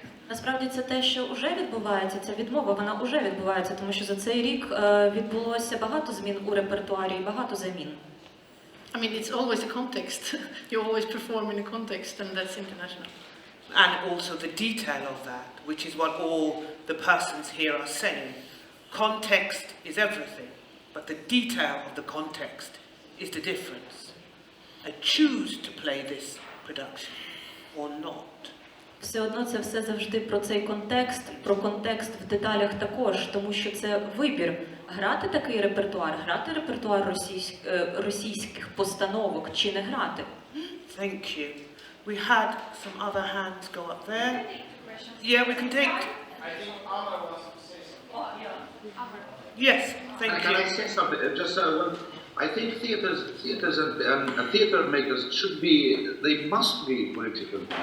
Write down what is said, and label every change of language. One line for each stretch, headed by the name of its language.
Ukrainian: Насправді це те, що вже відбувається, ця відмова, вона вже відбувається, тому що за цей рік відбулося багато змін у репертуарі і багато замін.
English: I mean, it's always a context. You always perform in a context, and that's international. And also the detail of that, which is what all the persons here are saying. Context is everything, but the detail of the context is the difference. I choose to play this production or not.
Ukrainian: Все одно це все завжди про цей контекст, про контекст в деталях також, тому що це вибір. Грати такий репертуар, грати репертуар російських постановок чи не грати.
English: Thank you. We had some other hands go up there. Yeah, we can take... Yes, thank you. Can I say something? I think theaters and theater makers they must be political.